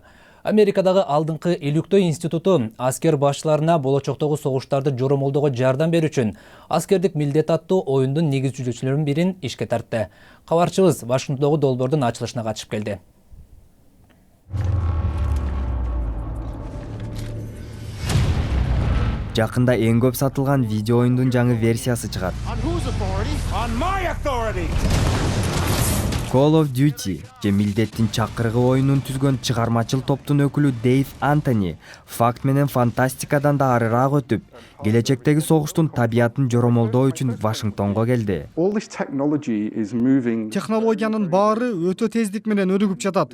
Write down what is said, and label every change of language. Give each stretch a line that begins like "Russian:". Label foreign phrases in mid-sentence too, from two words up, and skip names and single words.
Kyrgyz: Америкадагы алдыңкы илүктөө институту аскер башчыларына болочоктогу согуштарды жоромолдоого жардам берүү үчүн аскердик милдет аттуу оюндун негизчилөөчүлөрүнүн бирин ишке тартты. Кабарчыбыз Вашингтондогу долбоордун ачылышына катышып келди. Жакында эң көп сатылган видео оюндун жаңы версиясы чыгат. Call of Duty же милдеттин чакырыгы оюнун түзгөн чыгармачыл топтун өкүлү Дэйв Антони факт менен фантастикадан да арыраак өтүп, келечектеги согуштун табиятын жоромолдоо үчүн Вашингтонго келди. Технологиянын баары өтө тездик менен өнүгүп жатат.